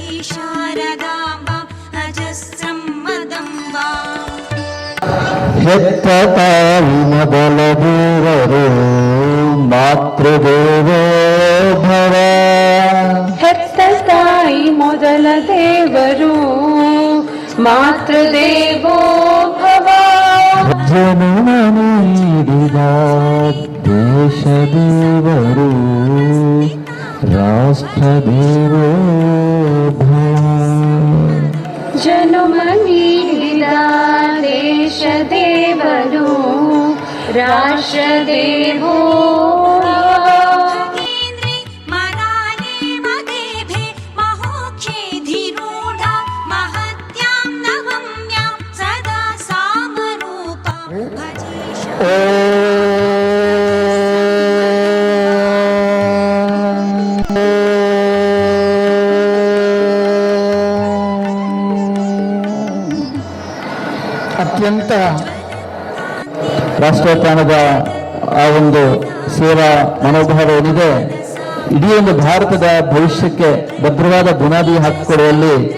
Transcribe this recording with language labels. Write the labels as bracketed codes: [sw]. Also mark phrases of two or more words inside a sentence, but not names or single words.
[sa] शारदाम्बां अजस्रं मदम्बाम् [kn] ಹೆತ್ತ ತಾಯಿ ಮೊದಲ ದೇವರು [sa] ಮಾತೃದೇವೋ ಭವ. [kn] ಹೆತ್ತ ತಾಯಿ ಮೊದಲ ದೇವರು [sa] ಮಾತೃದೇವೋ ಭವ. [kn] ಜನನ ನೀಡಿದ ದೇಶ ದೇವರು [sa] ರಾಷ್ಟ್ರ ದೇವೋ ಭವ. [kn] ಜನುಮ ನೀಡಿದ ದೇಶ ದೇವರು [sa] ರಾಷ್ಟ್ರ ದೇವೋ केन्द्रे मराले मदेभे महोक्षेधिरूढा महत्यां नवम्यां सदा सामरूपा [kn] ಅತ್ಯಂತ ರಾಷ್ಟ್ರೋತ್ಥಾನದ ಆ ಒಂದು ಸೇವಾ ಮನೋಭಾವ ಏನಿದೆ, ಇಡೀ ಒಂದು ಭಾರತದ ಭವಿಷ್ಯಕ್ಕೆ ಭದ್ರವಾದ ಬುನಾದಿ ಹಾಕಿಕೊಡುವಲ್ಲಿ